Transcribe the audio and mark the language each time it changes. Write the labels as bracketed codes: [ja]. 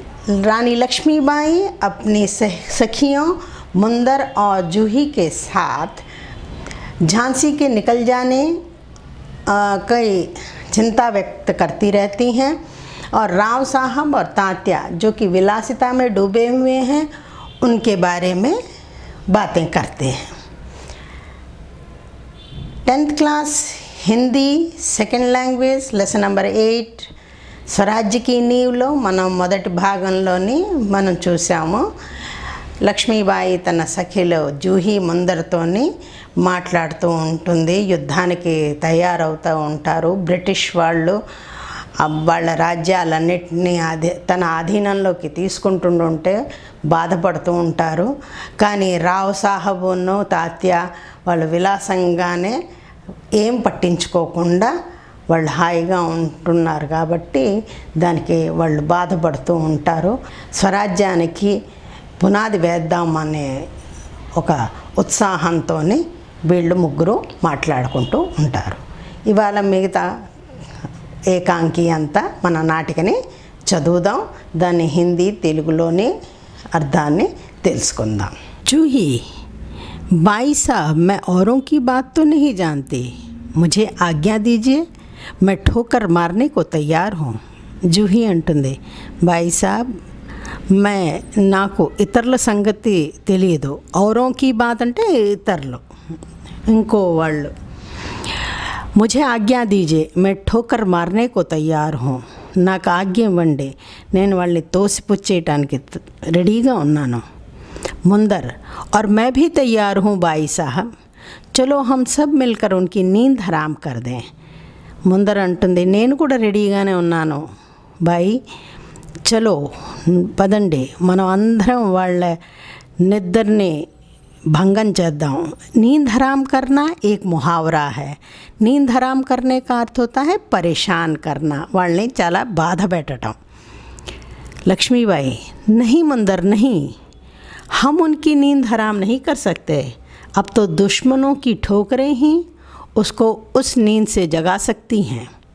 [hi] रानी लक्ष्मीबाई अपनी सखियों मुंदर और जूही के साथ झांसी के निकल जाने कई चिंता व्यक्त करती रहती हैं और राव साहब और तात्या जो कि विलासिता में डूबे हुए हैं उनके बारे में बातें करते हैं। [te] 10th class Hindi second language lesson number 8 స్వరాజ్య की నీవులో మనం మొదటి భాగంలోని మనం చూసాము। లక్ష్మీబాయి తన సఖిలో జూహీ ముందరతోని మాట్లాడుతూ ఉంటుంది, యుద్ధానికి తయారవుతూ ఉంటారు। బ్రిటిష్ వాళ్ళు వాళ్ళ రాజ్యాలన్నింటినీ తన ఆధీనంలోకి తీసుకుంటుంటే బాధపడుతూ ఉంటారు। కానీ రావ్ సాహబును తాత్య వాళ్ళు విలాసంగానే ఏం పట్టించుకోకుండా వాళ్ళు హాయిగా ఉంటున్నారు కాబట్టి దానికి వాళ్ళు బాధపడుతూ ఉంటారు। స్వరాజ్యానికి పునాది వేద్దామనే ఒక ఉత్సాహంతోని వీళ్ళు ముగ్గురు మాట్లాడుకుంటూ ఉంటారు। ఇవాళ మిగతా ఏకాంకి అంతా మన నాటికని చదువుదాం, దాని హిందీ తెలుగులోని అర్థాన్ని తెలుసుకుందాం। [hi] जूही, भाई साहब, मैं औरों की बात तो नहीं जानती, मुझे आज्ञा दीजिए, मैं ठोकर मारने को तैयार हूँ। [te] जूही अंटुंदी, [hi] भाई साहब, मैं [te] నాకు ఇతరుల సంగతి తెలియదు। [hi] औरों की बात [te] అంటే ఇతరులు, ఇంకో వాళ్ళు। [hi] मुझे आज्ञा दीजिए, मैं ठोकर मारने को तैयार हूँ। [te] నాకు ఆజ్ఞ ఇవ్వండి, నేను వాళ్ళని తోసిపుచ్చేయటానికి రెడీగా ఉన్నాను। [hi] मुंदर, और मैं भी तैयार हूँ भाई साहब, चलो हम सब मिलकर उनकी नींद हराम कर दें। [te] मुंदर अंटुंदी, నేను కూడా రెడీగానే ఉన్నాను బాయ్, చలో పదండి మనం అందరం వాళ్ళ నిద్రని भंगन చేద్దాం। [hi] नींद हराम करना एक मुहावरा है। नींद हराम करने का अर्थ होता है परेशान करना, [te] వాళ్ళని చాలా బాధ పెట్టడం। [hi] लक्ष्मीबाई, नहीं मुंदर नहीं, हम उनकी नींद हराम नहीं कर सकते। अब तो दुश्मनों की ठोकरें ही उसको उस नींद से जगा सकती हैं।